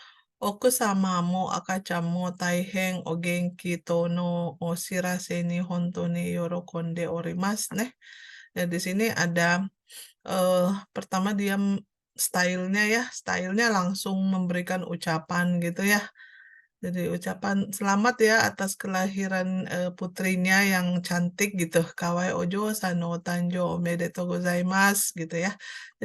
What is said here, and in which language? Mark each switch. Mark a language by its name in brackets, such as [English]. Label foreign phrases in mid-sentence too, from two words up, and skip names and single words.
[Japanese] 奥様も赤ちゃんも大変お元気とのお知らせに本当に喜んでおりますね. [Indonesian] Ya, di sini ada pertama dia stylenya langsung memberikan ucapan gitu ya. Jadi ucapan selamat ya atas kelahiran putrinya yang cantik gitu. [Japanese] 可愛いお嬢さんの誕生おめでとうございます [Indonesian] gitu ya.